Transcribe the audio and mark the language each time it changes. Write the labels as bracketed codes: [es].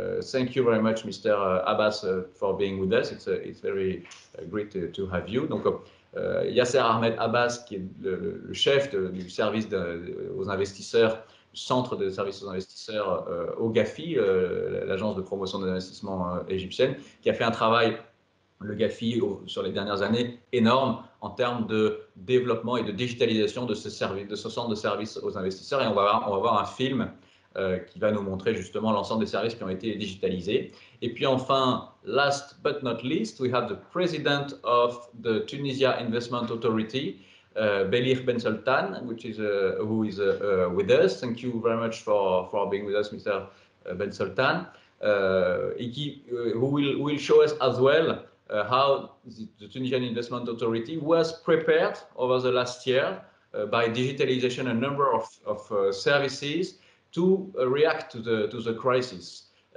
[en] Thank you very much, Mr. Abbas, for being with us. It's very great to have you. [fr] Donc, Yasser Ahmed Abbas, qui est le chef du service aux investisseurs centre de services aux investisseurs au GAFI, l'agence de promotion des investissements égyptienne, qui a fait un travail, le GAFI, sur les dernières années, énorme en termes de développement et de digitalisation de ce centre de services aux investisseurs. Et on va voir un film qui va nous montrer justement l'ensemble des services qui ont été digitalisés. Et puis enfin, [en] last but not least, we have the president of the Tunisia Investment Authority, Belir Ben Sultan, who is with us. Thank you very much for being with us, Mr. Ben Sultan, who will show us as well how the Tunisian Investment Authority was prepared over the last year by digitalization a number of services to react to the crisis.